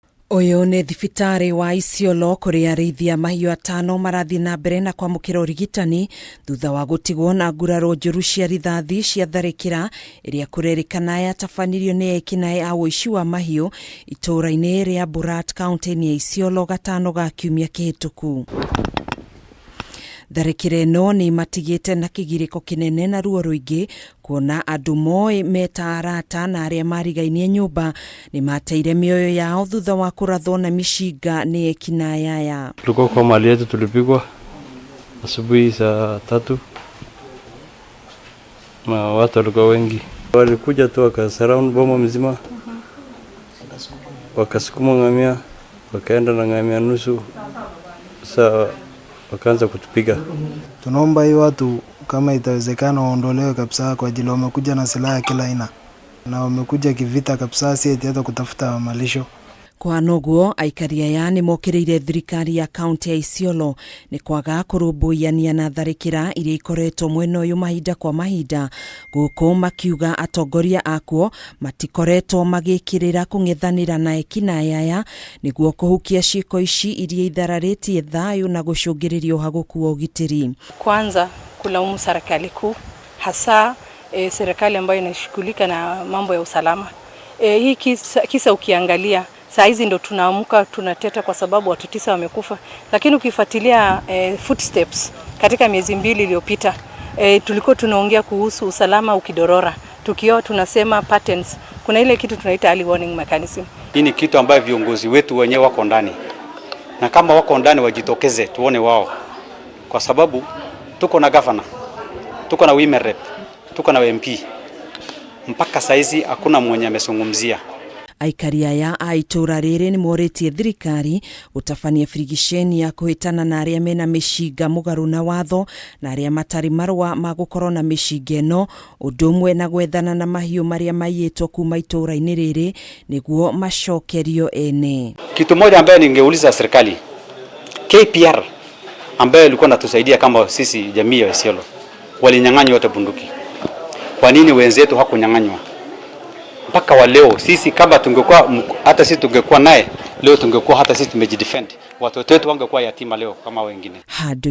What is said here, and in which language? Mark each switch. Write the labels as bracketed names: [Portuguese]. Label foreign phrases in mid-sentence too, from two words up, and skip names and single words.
[Kikuyu] Uyu ni thibitari wa Isiolo kuria arĩithia mahiũ atano marathi na mbere na kwamũkĩra ũrigitani thutha wa gũtigwo na nguraro njũru cia rithathi cia tharĩkĩra iria kũrerĩkana yatabanirio nĩ ekinaĩ a ũici wa mahiũ itũũra-inĩ rĩa Borat kaunti-inĩ ya Isiolo gatano ga kiumia kĩhĩtũku. Tharĩkĩra ĩno nĩ matigĩte na kĩgirĩko kĩnene na ruo rũingĩ kuona andũ moĩ meta arata na arĩa marigainie nyũmba nĩ mateire mĩoyo yao thutha wa kũrathwo na mĩcinga nĩ ekinaĩ aya. [Swahili] Tulikuwa kwa mali yetu tulipigwa asubuhi saa 3 na watu walikuwa wengi. Walikuja tu wakasurround boma mzima, wakasukuma ngamia, wakaenda na ngamia nusu, sasa wakaanza kutupiga. Tunaomba hii watu kama itawezekana waondolewe kabisa kwa ajili wamekuja na silaha kila aina na wamekuja kivita kabisa, si eti hata kutafuta malisho. [Kikuyu] Kwa noguo aikari aya nĩ mokĩrĩire thirikari ya kaunti ya Isiolo nĩ kwaga kũrũmbũyania na tharĩkĩra iria ikoretwo mwena ũyũ mahinda kwa mahinda, gũkũ makiuga atongoria akuo matikoretwo magĩkĩrĩra kũng'ethanĩra na ekinaĩ aya nĩguo kũhukia ciĩko ici iria ithararĩtie thayũ na gũcũngĩrĩria ũhagũku wa ũgitĩri. [Swahili] Kwanza kulaumu serikali kuu, hasa serikali ambayo inashughulika na mambo ya usalama. Hii kisa ukiangalia saa hizi ndo tunaamka tunateta kwa sababu watu 9 wamekufa, lakini ukifuatilia footsteps katika miezi 2 iliyopita tulikuwa tunaongea kuhusu usalama ukidorora, tukio tunasema patterns, kuna ile kitu tunaita [English] early warning mechanism. [Swahili] Hii ni kitu ambayo viongozi wetu wenyewe wako ndani, na kama wako ndani wajitokeze tuone wao, kwa sababu tuko na governor, tuko na [English] women rep, [Swahili] tuko na MP, mpaka saizi hakuna mwenye amezungumzia. [Kikuyu] Aikari aya a itũũra rĩrĩ nĩ morĩtie thirikari gũtabania birigiceni ya kũhĩtana na arĩa mena mĩcinga mũgarũ na watho na arĩa matarĩ marũa ma gũkorwo na mĩcinga ĩno, ũndũ ũmwe na gwethana na mahiũ marĩa maiyĩtwo kuma itũũra-inĩ rĩrĩ nĩguo macokerio ene. [Swahili] Kitu moja ambaye ningeuliza serikali, KPR ambaye ilikuwa natusaidia kama sisi jamii ya Isiolo, walinyang'anywa wote bunduki. Kwa nini wenzetu hakunyang'anywa? Mpaka wa leo sisi kama tungekuwa hata sisi tungekuwa naye leo tungekuwa hata sisi tumejidefend, watoto wetu wangekuwa yatima leo kama wengine.